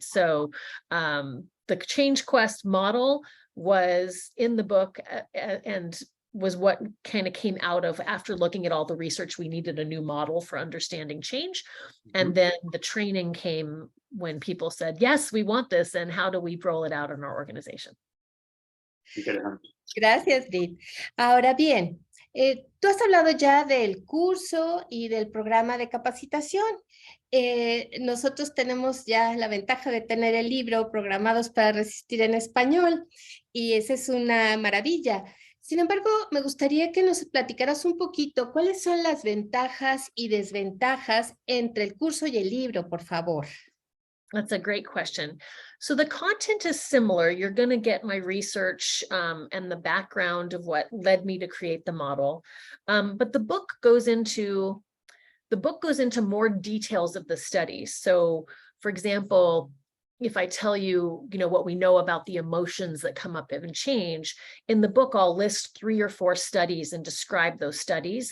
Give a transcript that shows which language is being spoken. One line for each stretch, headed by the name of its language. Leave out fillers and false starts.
English: So the Change Quest model was in the book and was what kind of came out of after looking at all the research. We needed a new model for understanding change. And then the training came when people said, yes, we want this. And how do we roll it out in our organization?
Spanish: Gracias, Britt. Ahora bien, tú has hablado ya del curso y del programa de capacitación. Nosotros tenemos ya la ventaja de tener el libro Programados para Resistir en español, y esa es una maravilla. Sin embargo, me gustaría que nos platicaras un poquito cuáles son las ventajas y desventajas entre el curso y el libro, por favor.
English: That's a great question. So the content is similar. You're going to get my research and the background of what led me to create the model. But the book goes into more details of the studies. So, for example, if I tell you, what we know about the emotions that come up in change, in the book, I'll list 3 or 4 studies and describe those studies.